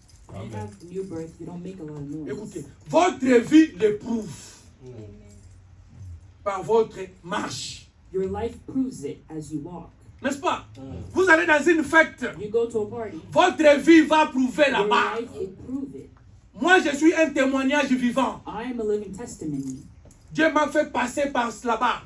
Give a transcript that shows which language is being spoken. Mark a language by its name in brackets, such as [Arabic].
[English] When you have new birth, you don't make a lot of noise. [French] Écoutez, votre vie l'éprouve par votre marche. [English] Your life proves it as you walk. [French] N'est-ce pas? Vous allez dans une fête, [English] You go to a party, [French] votre vie va prouver [English] your [French] là-bas. [English] life will prove it. [French] Moi, je suis un témoignage vivant. [English] I am a living testimony. [French] Dieu m'a fait passer par là-bas.